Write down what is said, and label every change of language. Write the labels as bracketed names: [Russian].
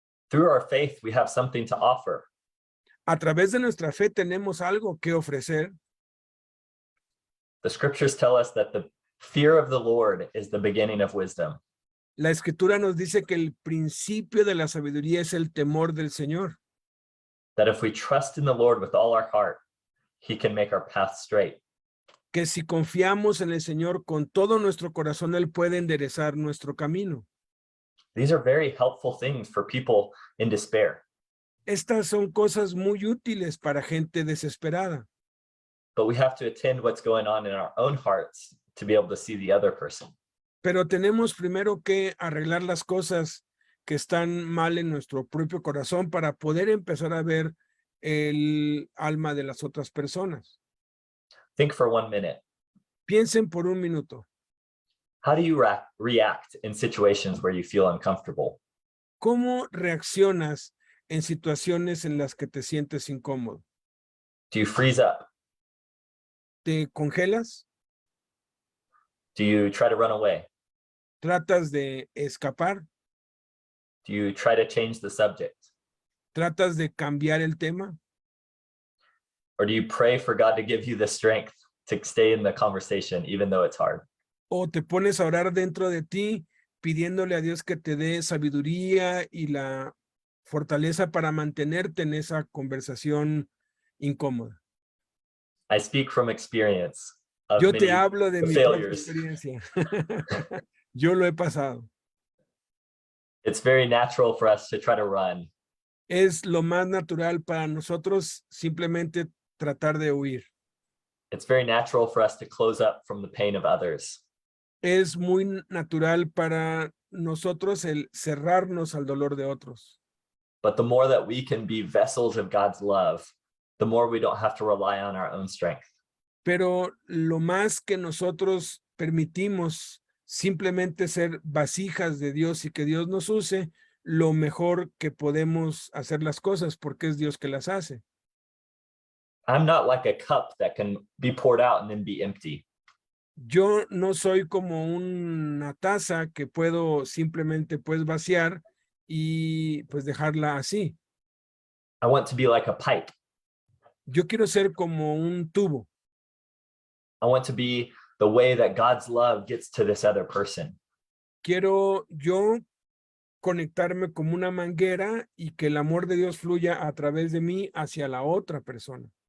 [English] Through our faith, we have something to offer. [Spanish] A través de nuestra fe tenemos algo que ofrecer. [English] The scriptures tell us that the fear of the Lord is the beginning of wisdom. [Spanish] La escritura nos dice que el principio de la sabiduría es el temor del Señor. [English] That if we trust in the Lord with all our heart, he can make our path straight. [Spanish] Que si confiamos en el Señor con todo nuestro corazón, Él puede enderezar nuestro camino. [English] These are very helpful things for people in despair. [Spanish] Estas son cosas muy útiles para gente desesperada. [English] But we have to attend what's going on in our own hearts to be able to see the other person. [Spanish] Pero tenemos primero que arreglar las cosas que están mal en nuestro propio corazón para poder empezar a ver el alma de las otras personas. [English] Think for 1 minute. [Spanish] Piensen por un minuto. [English] How do you react in situations where you feel uncomfortable? [Spanish] ¿Cómo reaccionas en situaciones en las que te sientes incómodo? [English] Do you freeze up? [Spanish] ¿Te congelas? [English] Do you try to run away? [Spanish] ¿Tratas de escapar? [English] Do you try to change the subject? [Spanish] ¿Tratas de cambiar el tema? [English] Or do you pray for God to give you the strength to stay in the conversation, even though it's hard? [Spanish] ¿O te pones a orar dentro de ti pidiéndole a Dios que te dé sabiduría y la fortaleza para mantenerte en esa conversación incómoda? [English] I speak from experience of [Spanish] Yo te [English] many [Spanish] hablo de mi propia [English] failures. [Spanish] experiencia. Yo lo he pasado. [English] It's very natural for us to try to run. [Spanish] Es lo más natural para nosotros simplemente tratar de huir. [English] It's very natural for us to close up from the pain of others. [Spanish] Es muy natural para nosotros el cerrarnos al dolor de otros. [English] But the more that we can be vessels of God's love, the more we don't have to rely on our own strength. [Spanish] Pero lo más que nosotros permitimos simplemente ser vasijas de Dios y que Dios nos use, lo mejor que podemos hacer las cosas porque es Dios que las hace. [English] I'm not like a cup that can be poured out and then be empty. [Spanish] Yo no soy como una taza que puedo simplemente pues vaciar y pues dejarla así. [English] I want to be like a pipe. [Spanish] Yo quiero ser como un tubo. [English] I want to be the way that God's love gets to this other person. [Spanish] Quiero yo conectarme como una manguera y que el amor de Dios fluya a través de mí hacia la otra persona.